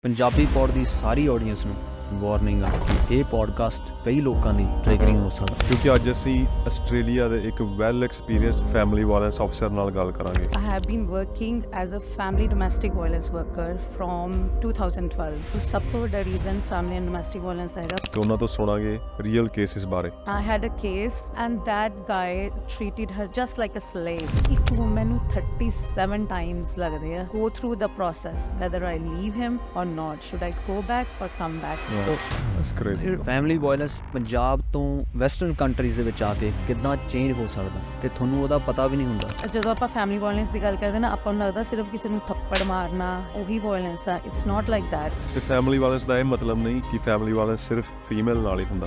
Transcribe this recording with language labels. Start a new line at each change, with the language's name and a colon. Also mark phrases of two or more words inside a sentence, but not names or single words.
Punjabi: ਪੰਜਾਬੀ ਪੌਡ ਦੀ ਸਾਰੀ ਆਡੀਅנס ਨੂੰ ਵਾਰਨਿੰਗ ਆ ਕਿ ਇਹ ਪੋਡਕਾਸਟ ਕਈ ਲੋਕਾਂ ਲਈ ਟ੍ਰਿਗਰਿੰਗ ਹੋ ਸਕਦਾ ਕਿਉਂਕਿ ਅੱਜ ਅਸੀਂ ਆਸਟ੍ਰੇਲੀਆ ਦੇ ਇੱਕ
English: well experienced family violence officer
Punjabi: ਨਾਲ ਗੱਲ ਕਰਾਂਗੇ।
English: I have been working as a family domestic violence worker from 2012.
Punjabi: ਤਾਂ ਸਭ ਤੋਂ ਵੱਡਾ
English: reason family and domestic violence
Punjabi: ਦਾ ਹੈਗਾ। ਤੇ ਉਹਨਾਂ ਤੋਂ ਸੁਣਾਂਗੇ
English: real cases
Punjabi: ਬਾਰੇ।
English: I had a case and that guy treated her just like a slave.
Punjabi: ਇੱਕ woman ਨੂੰ
English: 37 times
Punjabi: ਲੱਗਦੇ ਆ
English: go through the process whether I leave him or not. Should I go back or come back? So that's crazy. family violence
Punjabi: ਪੰਜਾਬ ਤੋਂ
English: western countries
Punjabi: ਦੇ ਵਿੱਚ ਆ ਕੇ ਕਿੱਦਾਂ ਚੇਂਜ ਹੋ ਸਕਦਾ ਤੇ ਤੁਹਾਨੂੰ ਉਹਦਾ ਪਤਾ ਵੀ ਨਹੀਂ ਹੁੰਦਾ। ਜਦੋਂ ਆਪਾਂ
English: family violence
Punjabi: ਦੀ ਗੱਲ ਕਰਦੇ ਨਾ ਆਪਾਂ ਨੂੰ ਲੱਗਦਾ ਸਿਰਫ ਕਿਸੇ ਨੂੰ ਥੱਪੜ ਮਾਰਨਾ ਉਹੀ ਵਾਇਲੈਂਸ ਆ।
English: it's not like that.
Punjabi: ਤੇ
English: family violence
Punjabi: ਦਾ ਇਹ ਮਤਲਬ ਨਹੀਂ ਕਿ
English: family violence
Punjabi: ਸਿਰਫ ਫੀਮੇਲ ਨਾਲ ਹੀ ਹੁੰਦਾ।